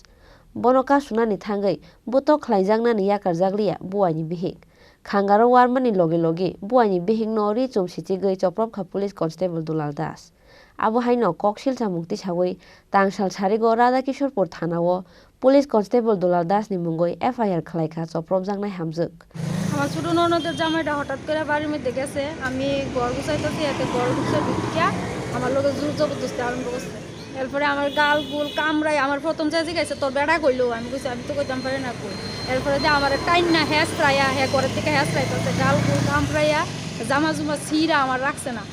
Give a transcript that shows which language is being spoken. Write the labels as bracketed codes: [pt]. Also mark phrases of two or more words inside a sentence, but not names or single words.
[trp] Bono kasunani thangui, buto khlaijangnani yakarjaglia Buwai ni bihik. Khangaro Warmani Logilogi, Buwai ni Bihikno Richim Sichigwi Choprobkha [en] Police Constable [trp] Dulal Das. Abo haino koksil chamukti sagui, tangsal sarigo Radha Kishorpur Thanao, [en] Police Constable [trp] Dulal Das ni mungoi FIR khlaika Choprobjangnai hamjuk. [bn] আমার ছোট ননদের জামাইটা হঠাৎ করে বাড়ির মধ্যে গেছে, আমি ঘর গুছাইতেছি, এতে ঘর গুছাই ঢুকিয়া আমার লোক জোর জবরদস্তি আরম্ভ করছে। এরপরে আমার গাল গুল কামড়াই আমার প্রথম যে জিজ্ঞাসা তোর বেড়া কইলো, আমি কইছি আমি তো কইতাম পারি না কই। এরপরে যে আমার টাইন না হেঁচড়াইয়া ঘরের থেকে হেঁচড়াইতেছে, গাল গুল কামড়াইয়া জামা জুমা ছিঁড়া আমার রাখছে না।